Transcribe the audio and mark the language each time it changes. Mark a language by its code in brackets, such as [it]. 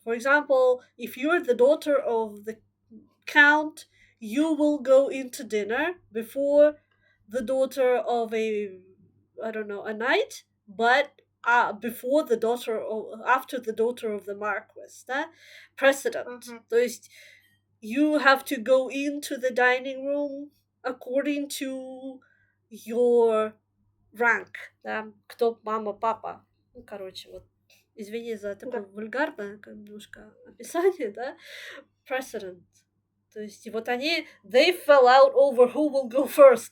[en] For example, if you're the daughter of the count, you will go into dinner before the daughter of a knight, but before the daughter or after the daughter of the marquis. [ru] Да? Precedent. То есть [en] you have to go into the dining room according to your rank. [ru] Да? Кто мама, папа. Ну, короче, вот. Извини за такое вульгарное немножко описание, да? [en] Precedent. [ru] То есть вот они, [en] they fell out over who will go first.